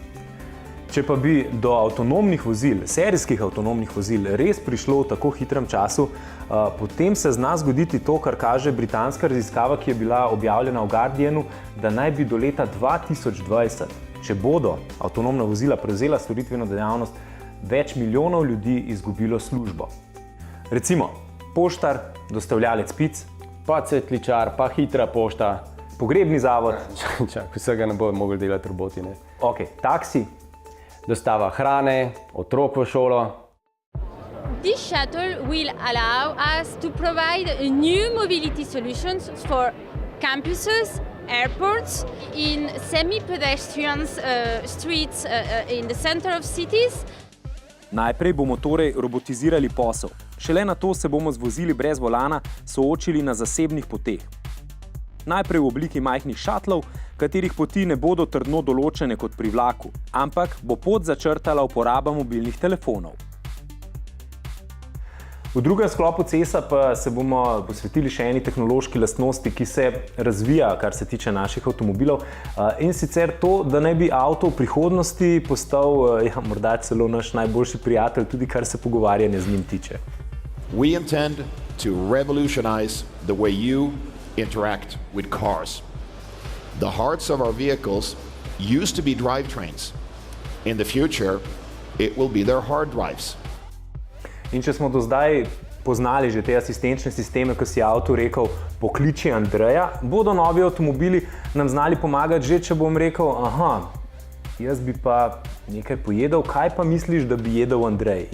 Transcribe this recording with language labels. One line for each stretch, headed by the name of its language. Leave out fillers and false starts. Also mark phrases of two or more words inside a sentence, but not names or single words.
Slovenian: Če pa bi do avtonomnih vozil, serijskih avtonomnih vozil, res prišlo v tako hitrem času, potem se zna zgoditi to, kar kaže britanska raziskava, ki je bila objavljena v Guardianu, da naj bi do leta 2020, če bodo avtonomna vozila prevzela storitveno dejavnost, več milijonov ljudi izgubilo službo. Recimo, poštar, dostavljalec pic, Pa cvetličar, pa hitra pošta. pogrebni zavod, Vsega ne bodo mogli delati roboti, ne? taksi, Dostava hrane, otrok v šolo.
English: This shuttle will allow us to provide new mobility solutions for campuses, airports, in semi-pedestrian streets in the center of cities.
Slovenian: Najprej bomo torej robotizirali posel. Šele nato se bomo z vozili brez volana soočili na zasebnih poteh. Najprej v obliki majhnih šatlov, katerih poti ne bodo trdno določene kot pri vlaku, ampak bo pot začrtala uporaba mobilnih telefonov. V drugem sklopu CES-a pa se bomo posvetili še eni tehnološki lastnosti, ki se razvija, kar se tiče naših avtomobilov, in sicer to, da naj bi avto v prihodnosti postal morda celo naš najboljši prijatelj, tudi kar se pogovarjanja z njim tiče.
English: We intend to revolutionize the way you interact with cars. The hearts of our vehicles used to be drivetrains. In the future, it will be their hard drives.
Slovenian: In če smo do zdaj poznali že te asistenčne sisteme, ko si avto rekel, pokliči Andreja, bodo novi avtomobili nam znali pomagati že, če bom rekel, jaz bi pa nekaj pojedel, kaj pa misliš, da bi jedel Andrej?